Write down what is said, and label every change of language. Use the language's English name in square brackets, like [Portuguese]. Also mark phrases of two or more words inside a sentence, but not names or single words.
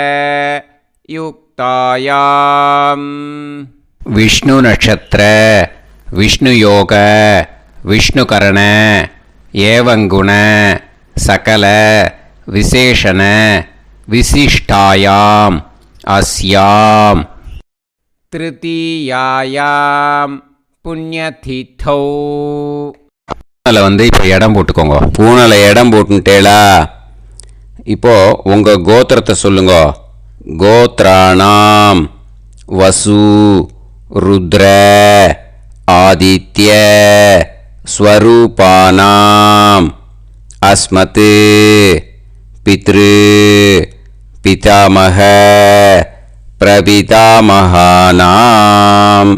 [Sanskrit] युक्तायां विष्णु नक्षत्र विष्णु योग विष्णुकरण एवं गुण सकल विशेषण विशिष्टायां अस्यां तृतीयायां पुण्यतिथौ. [Tamil] பூனலை இப்போ இடம் போட்டுக்கோங்க. பூனலை இடம் போட்டுட்டேளா? இப்போது உங்கள் கோத்திரத்தை சொல்லுங்க. [Sanskrit] गोत्राणां वसु रुद्र आदित्य स्वरूपाणां अस्मत् पितृ पितामह प्रपितामहानां.